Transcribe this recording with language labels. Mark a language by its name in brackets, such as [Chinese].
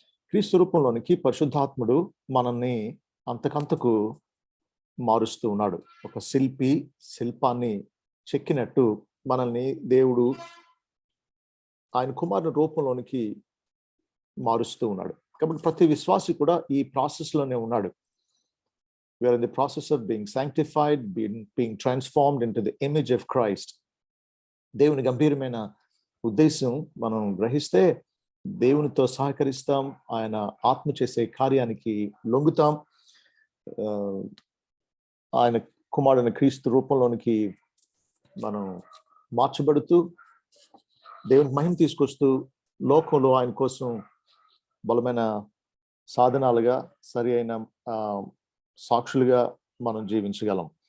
[Telugu] క్రీస్తు రూపంలోనికి పరిశుద్ధాత్ముడు మనల్ని అంతకంతకు మారుస్తూ ఉన్నాడు. ఒక శిల్పి శిల్పాన్ని చెక్కినట్టు మనల్ని దేవుడు ఆయన కుమారుని రూపంలోనికి మారుస్తూ ఉన్నాడు. కాబట్టి ప్రతి విశ్వాసి కూడా ఈ ప్రాసెస్ లోనే ఉన్నాడు. [English] We are in the process of being sanctified, being transformed into the image of Christ. [Telugu] దేవుని గంభీరమైన ఉద్దేశం మనం గ్రహిస్తే దేవునితో సహకరిస్తాం, ఆయన ఆత్మ చేసే కార్యానికి లొంగుతాం, ఆయన కుమారుని క్రీస్తు రూపంలోనికి మనం మార్చబడుతూ దేవుని మహిమ తీసుకొస్తూ లోకంలో ఆయన కోసం బలమైన సాధనాలుగా సరి అయిన సాక్షులుగా మనం జీవించగలం.